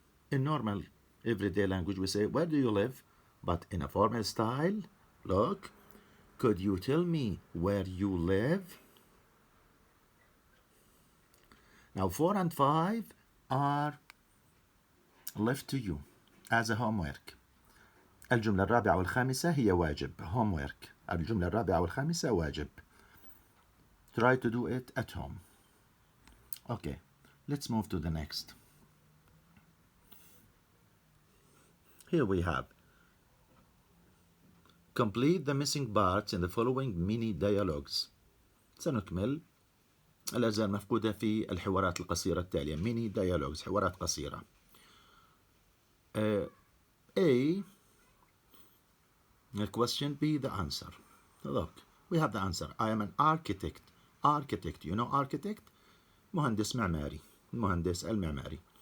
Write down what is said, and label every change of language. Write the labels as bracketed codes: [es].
[en] In normal everyday language, we say, where do you live? But in a formal style, look, could you tell me where you live? Now 4 and 5 are left to you as a homework. [ar] الجملة الرابعة والخامسة هي واجب, homework. الجملة الرابعة والخامسة واجب. [en] Try to do it at home. Okay, let's move to the next. Here we have, complete the missing parts in the following mini dialogues. [ar] سنكمل الأجزاء المفقودة في الحوارات القصيرة التالية. [en] mini dialogues, [ar] حوارات قصيرة. [en] A, the question, B, the answer. Look, we have the answer. I am an architect. Architect, you know architect? [ar] مهندس معماري. المهندس المعماري.